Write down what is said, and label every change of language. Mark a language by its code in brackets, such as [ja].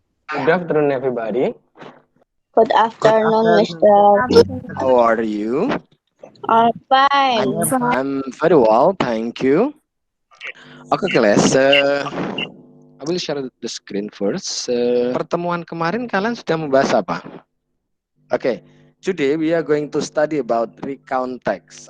[en] Good afternoon everybody. Good afternoon, Mr. How are you? I'm fine. I'm very well, thank you. Okay, class. I will share the screen first. [id] Pertemuan kemarin kalian sudah membahas apa? [en] Okay, today we are going to study about recount text.